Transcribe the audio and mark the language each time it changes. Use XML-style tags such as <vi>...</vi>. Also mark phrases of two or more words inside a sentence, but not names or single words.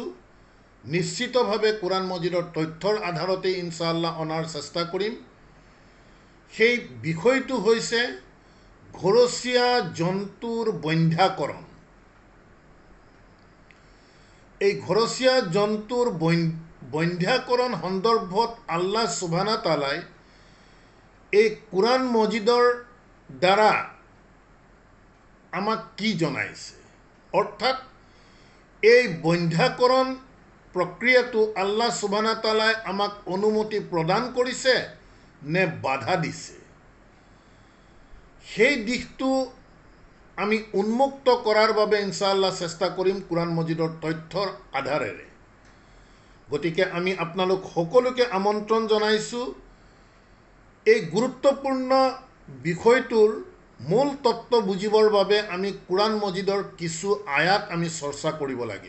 <as>নিশ্চিতভাৱে কোৰআন মজিদৰ তথ্যৰ আধাৰতে</as> <ar>إن شاء الله</ar> <as>অনাৰ চেষ্টা কৰিম। সেই বিষয়টো হৈছে ঘৰচীয়া জন্তুৰ বন্ধ্যাকৰণ। এই ঘৰচীয়া জন্তুৰ বন্ধ্যাকৰণ সন্দৰ্ভত</as> <ar>الله سبحانه وتعالى</ar> <as>এই কোৰআন মজিদৰ দ্বাৰা আমাক কি জনাইছে, অৰ্থাৎ এই বন্ধ্যাকৰণ প্ৰক্ৰিয়াটো</as> <ar>الله سبحانه وتعالى</ar> <as>আমাক অনুমতি প্ৰদান কৰিছে নে বাধা দিছে, সেই দিশটো আমি উন্মুক্ত কৰাৰ বাবে</as> <ar>إن شاء الله</ar> <as>চেষ্টা কৰিম কোৰআন মজিদৰ তথ্যৰ আধাৰেৰে। গতিকে আমি আপোনালোক সকলোকে আমন্ত্ৰণ জনাইছোঁ এই গুৰুত্বপূৰ্ণ বিষয়টোৰ মূল তত্ত্ব বুজিবৰ বাবে আমি কোৰআন মজিদৰ কিছু আয়াত আমি চৰ্চা কৰিব লাগিব।</as>